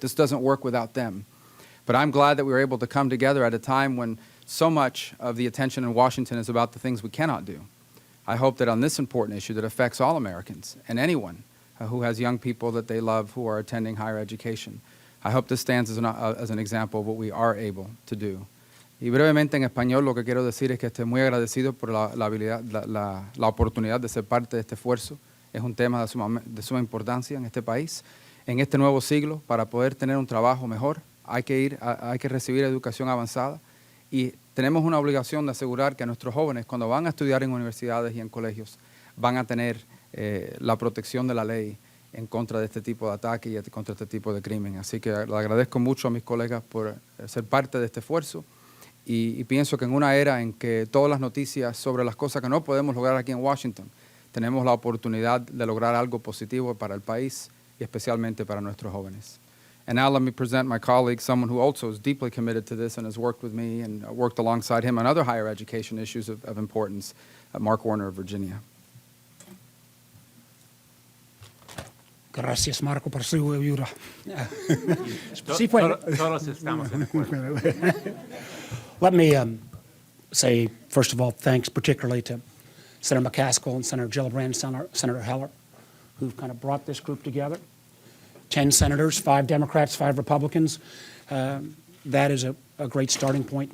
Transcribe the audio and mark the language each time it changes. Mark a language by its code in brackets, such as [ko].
[en] This doesn't work without them. But I'm glad that we were able to come together at a time when so much of the attention in Washington is about the things we cannot do. I hope that on this important issue that affects all Americans and anyone who has young people that they love who are attending higher education, I hope this stands as an example of what we are able to do. [es] Y brevemente en español lo que quiero decir es que estoy muy agradecido por la oportunidad de ser parte de este esfuerzo. Es un tema de suma importancia en este país. En este nuevo siglo, para poder tener un trabajo mejor, hay que recibir educación avanzada y tenemos una obligación de asegurar que nuestros jóvenes, cuando van a estudiar en universidades y en colegios, van a tener la protección de la ley en contra de este tipo de ataque y contra este tipo de crimen. Así que le agradezco mucho a mis colegas por ser parte de este esfuerzo y pienso que en una era en que todas las noticias sobre las cosas que no podemos lograr aquí en Washington, tenemos la oportunidad de lograr algo positivo para el país y especialmente para nuestros jóvenes. [en] And now let me present my colleague, someone who also is deeply committed to this and has worked with me and worked alongside him on other higher education issues of importance, Mark Warner of Virginia. [es] Gracias, Marco, por su ayuda. Todos estamos de acuerdo. [en] Let me say, first of all, thanks particularly to Senator McCaskill and Senator Gillibrand, Senator Heller, who've kind of brought this group together. 10 senators, 5 Democrats, 5 Republicans. That is a great starting point.